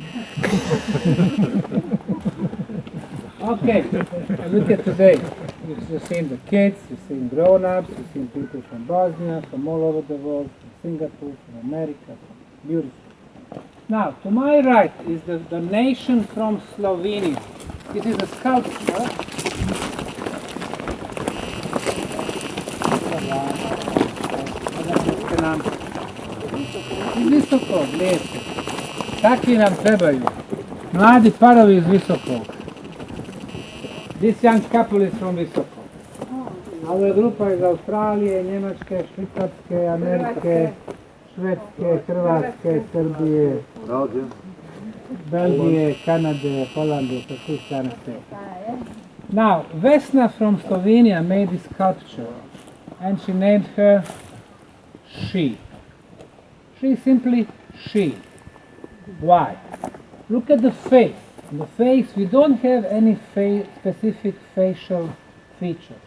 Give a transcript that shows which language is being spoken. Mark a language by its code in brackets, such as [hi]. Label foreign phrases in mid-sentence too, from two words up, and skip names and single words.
[en] Okay, look at today. You've seen the kids, you've seen grown-ups, you've seen people from Bosnia, from all over the world, from Singapore, from America, beautiful. Now, to my right is the donation from Slovenia. This is a sculpture. [bs] Iz Visokog, lijepo. Takvi nam trebaju. Mladi parovi iz Visokog. [en] This young couple is from Visokog. [bs] Ovo je grupa iz Australije, Njemačke, Švicarske, Amerike, Švedske, Hrvatske, Srbije, Belgije, Kanade, Holandije, sa svih strana svijeta. [en] Now, Vesna from Slovenia made this sculpture and she named her She. She, simply she. Why? Look at the face. In the face, we don't have any specific facial features.